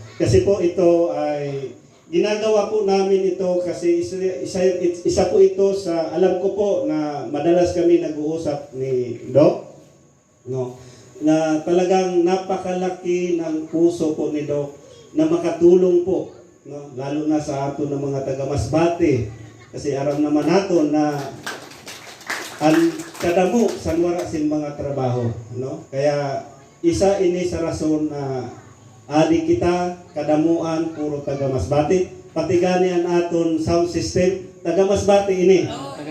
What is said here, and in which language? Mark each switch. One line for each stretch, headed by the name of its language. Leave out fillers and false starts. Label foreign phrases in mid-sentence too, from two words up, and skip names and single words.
Filipino: Kasi po ito ay ginagawa po namin ito kasi isa po ito sa, alam ko po na madalas kami nag-uusap ni Doc, no, na talagang napakalaki ng puso po ni Doc na makatulong po,
Masbatenyo: no, lalo na sa ato ng mga taga Masbate, kasi aram naman nato na ang kadamo sa wara sin mga trabaho, no, kaya isa ini sa rason na adi kita kadamuan puro taga Masbate, pati gani ang aton sound system taga Masbate ini.